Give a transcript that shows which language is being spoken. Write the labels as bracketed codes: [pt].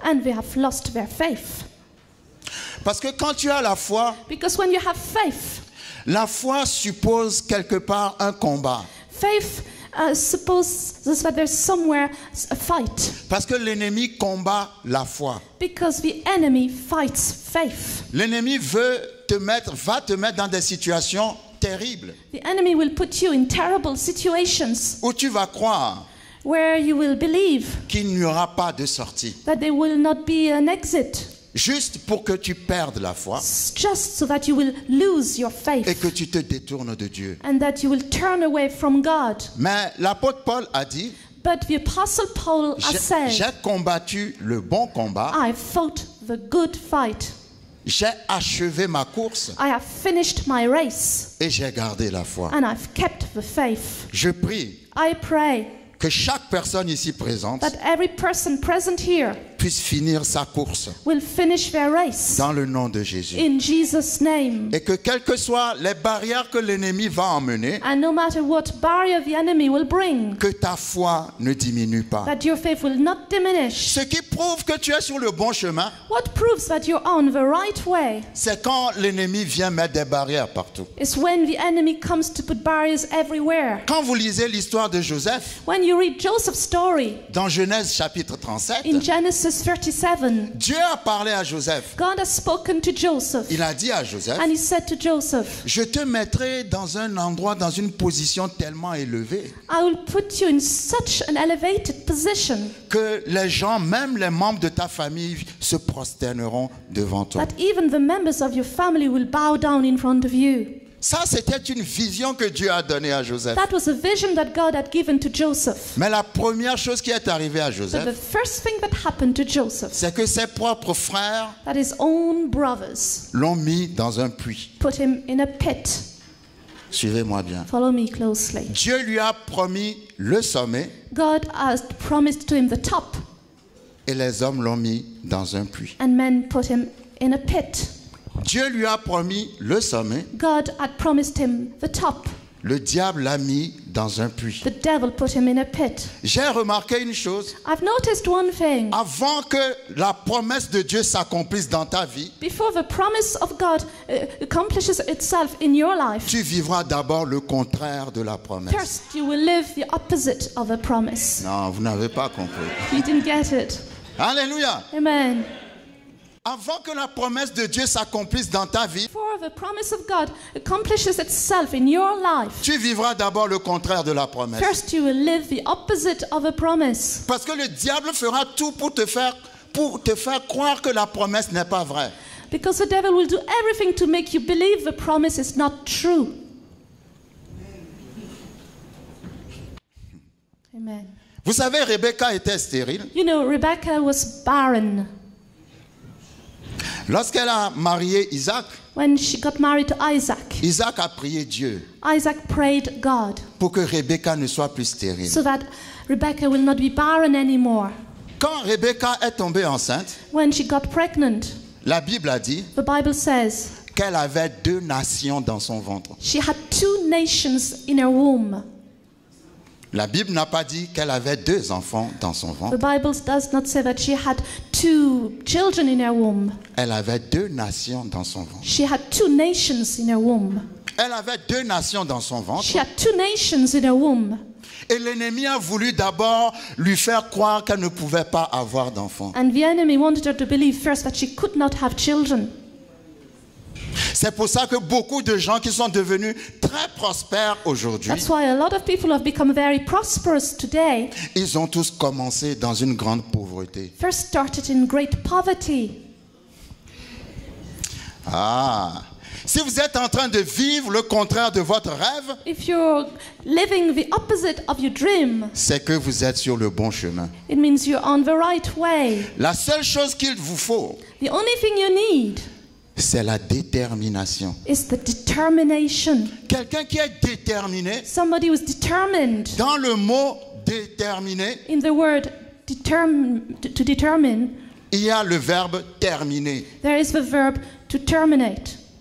[en] and they have lost their faith. [fr] Parce que quand tu as la foi, [en] Because when you have faith, [fr] la foi suppose quelque part un combat. [en] faith supposes that there's somewhere a fight. [fr] Parce que l'ennemi combat la foi. [en] Because the enemy fights faith. [fr] L'ennemi va te mettre dans des situations terribles [en] The enemy will put you in terrible situations [fr] où tu vas croire [en] where you will believe [fr] qu'il n'y aura pas de sortie. [en] that there will not be an exit, [fr] Juste pour que tu perdes la foi [en] just so that you will lose your [fr] et [en] faith [fr] que tu te détournes de Dieu. [en] and that you will turn away from God. [fr] Mais l'apôtre Paul a dit, [en] But the Apostle Paul has [fr] j'ai [en] said, [fr] combattu le bon combat, [en] I fought the good fight. [fr] j'ai achevé ma course [en] I have finished my race [fr] et j'ai gardé la foi. [en] and I've kept the faith. [fr] Je prie [en] I pray [fr] que chaque personne ici présente [en] that every person present here [fr] puisse finir sa course [en] will finish their race [fr] dans le nom de Jésus. [en] in Jesus' name. [fr] Et que quelles que soient les barrières que l'ennemi va emmener, [en] And no matter what barrier the enemy will bring, [fr] que ta foi ne diminue pas. [en] that your faith will not diminish. [fr] Ce qui prouve que tu es sur le bon chemin, [en] What proves that you're on the right way [fr] c'est quand l'ennemi vient mettre des barrières partout. [en] is when the enemy comes to put barriers everywhere. [fr] Quand vous lisez l'histoire de Joseph, [en] When you read Joseph's story [fr] dans Genèse chapitre 37, [en] in Genesis 37, [fr] Dieu a parlé à Joseph. [en] God has spoken to Joseph [fr] Il a dit à Joseph, [en] and he said to Joseph, [fr] je te mettrai dans un endroit, dans une position tellement élevée [en] I will put you in such an elevated position [fr] que les gens, même les membres de ta famille, se prosterneront devant toi. [en] that even the members of your family will bow down in front of you. [fr] Ça, c'était une vision que Dieu a donnée à Joseph. [en] That was a vision that God had given to Joseph. [fr] Mais la première chose qui est arrivée à [en] But the [fr] Joseph, [en] first thing that happened to Joseph, [fr] c'est que ses propres frères [en] that his own brothers [fr] l'ont mis dans un puits. [en] put him in a pit. [fr] Suivez-moi bien. [en] Follow me closely. [fr] Dieu lui a promis le sommet [en] God has promised to him the top, [fr] et les hommes l'ont mis dans un puits. [en] and men put him in a pit. [fr] Dieu lui a promis le sommet, [en] God had promised him the top. [fr] le diable l'a mis dans un puits. [en] The devil put him in a pit. [fr] J'ai remarqué une chose, [en] I've noticed one thing. [fr] avant que la promesse de Dieu s'accomplisse dans ta vie, [en] Before the promise of God accomplishes itself in your life, [fr] tu vivras d'abord le contraire de la promesse. [en] first you will live the opposite of a promise. [fr] Non, vous n'avez pas compris. [en] You didn't get it. [fr] Alléluia. [en] Amen. [fr] Avant que la promesse de Dieu s'accomplisse dans ta vie, [en] Before the promise of God accomplishes itself in your life, [fr] tu vivras d'abord le contraire de la promesse. [en] first you will live the opposite of a promise. [fr] Parce que le diable fera tout pour te faire croire que la promesse n'est pas vraie. [en] Because the devil will do everything to make you believe the promise is not true. [fr] Amen. [en] Vous savez, Rebecca était stérile. [fr] You know, Rebecca was barren. [en] Lorsqu'elle a marié Isaac, [fr] When she got married to Isaac, [en] Isaac a prié Dieu [fr] Isaac prayed God [en] pour que Rebecca ne soit plus stérile. [fr] so that Rebecca will not be barren anymore. [en] Quand Rebecca est tombée enceinte, [fr] When she got pregnant, [en] la Bible a dit [fr] the Bible says [en] qu'elle avait 2 nations dans son ventre. [fr] she had 2 nations in her womb. [en] La Bible n'a pas dit qu'elle avait 2 enfants dans son ventre. [fr] The Bible does not say that she had 2 children in her womb. [en] Elle avait 2 nations dans son ventre. [fr] She had 2 nations in her womb. [en] Elle avait 2 nations dans son ventre. [fr] She had 2 nations in her womb. [en] Et l'ennemi a voulu d'abord lui faire croire qu'elle ne pouvait pas avoir d'enfants. [fr] And the enemy wanted her to believe first that she could not have children. [en] C'est pour ça que beaucoup de gens qui sont devenus très prospères aujourd'hui, [fr] That's why a lot of people have become very prosperous today. [en] ils ont tous commencé dans une grande pauvreté. [fr] First started in great poverty. [en] Ah, si vous êtes en train de vivre le contraire de votre rêve, [fr] If you're living the opposite of your dream, [en] c'est que vous êtes sur le bon chemin. [fr] it means you're on the right way. [en] La seule chose qu'il vous faut, [fr] The only thing you need [en] c'est la détermination. [fr] is the determination. [en] Quelqu'un qui est déterminé, [fr] Somebody who's determined. [en] dans le mot déterminé, [fr] In the word to determine, [en] il y a le verbe terminer. [fr] there is the verb to terminate.